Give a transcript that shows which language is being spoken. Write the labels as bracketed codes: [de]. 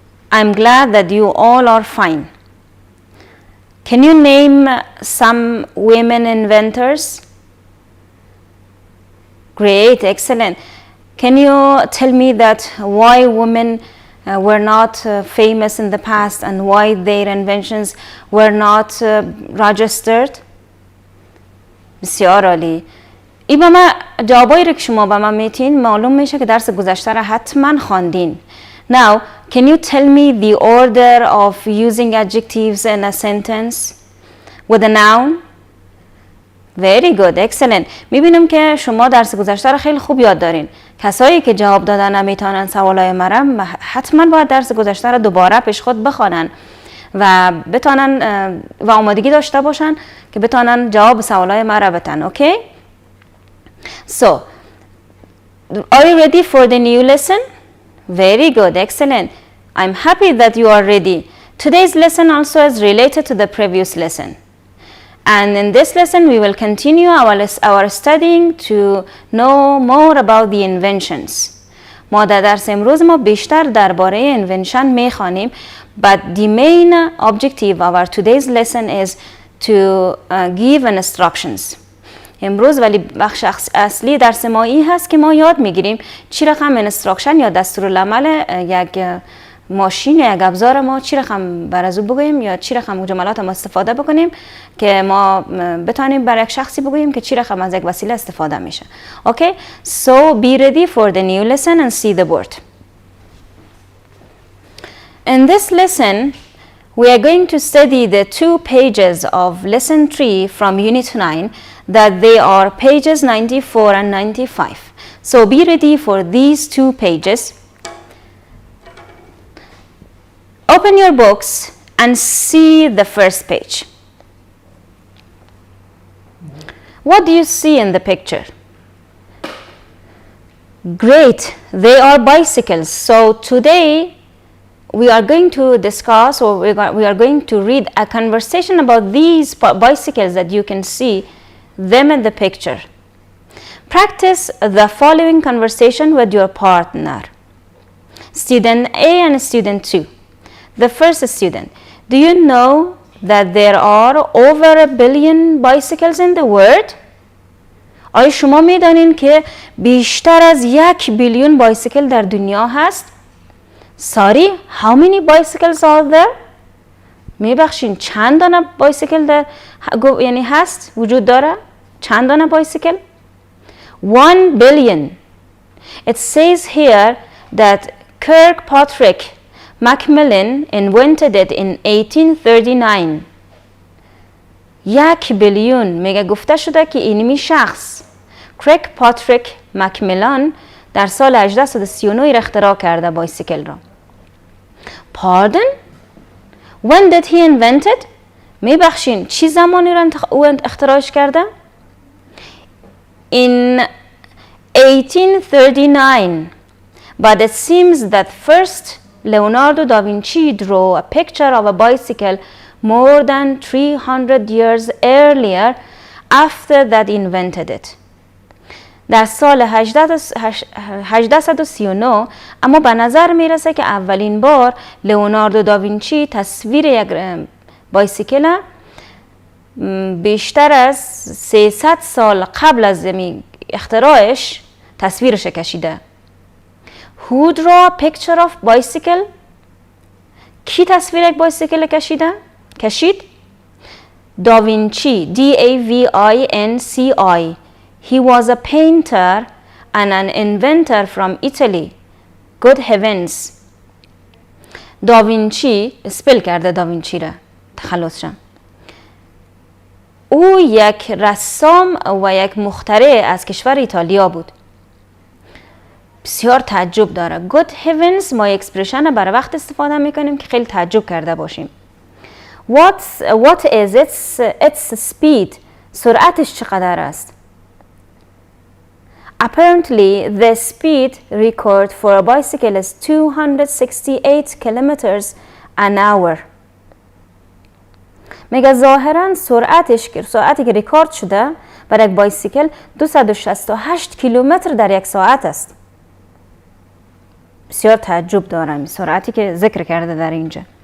[en] I'm glad that you all are fine. Can you name some women inventors? Great, excellent. Can you tell me that why women were not famous in the past and why their inventions were not registered? [fa] بسیار عالی. این به من جوابایی رو که شما به من میتین معلوم میشه که درس گذشته را حتما خواندین. [en] Now, can you tell me the order of using adjectives in a sentence with a noun? Very good, excellent. [fa] میبینم که شما درس گذشته را خیلی خوب یاد دارین. کسایی که جواب دادن نمیتونن سوالای مرا حتما باید درس گذشته را دوباره پیش خود بخوانن و بتونن و آمادگی داشته باشن که بتونن جواب سوالای مرا بدن. [en] Okay? So, are you ready for the new lesson? Very good, excellent. I'm happy that you are ready. Today's lesson also is related to the previous lesson. And in this lesson, we will continue our studying to know more about the inventions. [fa] ما در درس امروز ما بیشتر درباره invention میخوانیم. [en] But the main objective of our today's lesson is to give instructions. [fa] امروز ولی بخش اصلی درس ما این هست که ما یاد میگیریم چی رقم انستراکشن یا دستورالعمل یک ماشین یا یک ابزار ما چی رقم بر از او بگوییم یا چی رقم جملات ما استفاده بکنیم که ما بتونیم برای یک شخصی بگوییم که چی رقم از یک وسیله استفاده میشه. [en] Okay? So be ready for the new lesson and see the board. In this lesson, we are going to study the 2 pages of lesson 3 from unit 9 that they are pages 94 and 95. So be ready for these 2 pages. Open your books and see the first page. What do you see in the picture? Great, they are bicycles. So today we are going to discuss or we are going to read a conversation about these bicycles that you can see them in the picture. Practice the following conversation with your partner. Student A and student 2. The first student, do you know that there are over 1 billion bicycles in the world? [fa] آیا شما میدانین که بیشتر از 1 بیلیون بایسیکل در دنیا هست؟ [en] Sorry, how many bicycles are there? [fa] میبخشین چند دانه بایسیکل در یعنی هست وجود داره؟ چند دانه بایسیکل؟ [en] 1 billion. It says here that Kirkpatrick Macmillan invented it in 1839. [fa] 1 بیلیون میگه گفته شده که اینمی شخص Kirkpatrick Macmillan در سال 1839 اختراع کرده بایسیکل را. [en] Pardon? When did he invent it? [fa] میبخشین چی زمانی را او اختراعش کرده؟ [en] In 1839. But it seems that first Leonardo da Vinci drew a picture of a bicycle more than 300 years earlier after that invented it. [fa] در سال 1839 اما به نظر میرسه که اولین بار لئوناردو داوینچی تصویر یک بایسیکل بیشتر از 300 سال قبل از اختراعش تصویرش کشیده. [en] Who drew a picture of bicycle? [fa] کی تصویر یک بایسیکل کشید؟ داوینچی. [en] D-A-V-I-N-C-I. He was a painter and an inventor from Italy. Good heavens. [fa] داوینچی اسپل کرده داوینچی را تخلص شم. او یک رسام و یک مخترع از کشور ایتالیا بود. بسیار تعجب داره. [en] Good heavens [fa] ما اکسپرشن برای وقت استفاده میکنیم که خیلی تعجب کرده باشیم. [en] What is its speed? [fa] سرعتش چقدر است؟ [en] Apparently, the speed record for a bicycle is 268 kilometers an hour. [fa] میگه ظاهراً سرعتی که ریکورد شده برای یک بایسیکل 268 کیلومتر در یک ساعت است. بسیار تعجب دارم سرعتی که ذکر کرده در اینجا.